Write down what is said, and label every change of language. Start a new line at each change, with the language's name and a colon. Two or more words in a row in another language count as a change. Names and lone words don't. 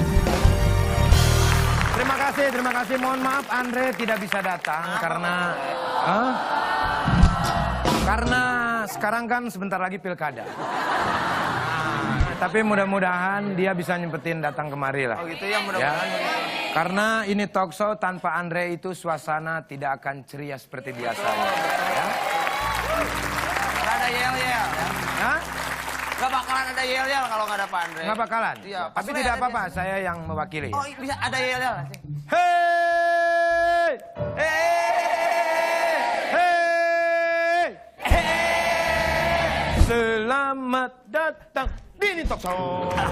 Indonesian: Terima kasih. Mohon maaf Andre tidak bisa datang karena sekarang kan sebentar lagi pilkada. Tapi mudah-mudahan dia bisa nyempetin datang kemari lah. Oh gitu ya, mudah-mudahan. Ya. Karena ini
English: talk show
Indonesian: tanpa Andre itu suasana tidak akan ceria seperti biasa. Ya. Gak ada yel-yel. Hah? Gak bakalan ada yel-yel kalau gak ada Pak Andre. Nggak bakalan? Iya. Tapi tidak apa-apa, saya yang mewakili. Oh bisa ada yel-yel. Hei! Selamat datang di Ini Talk Show.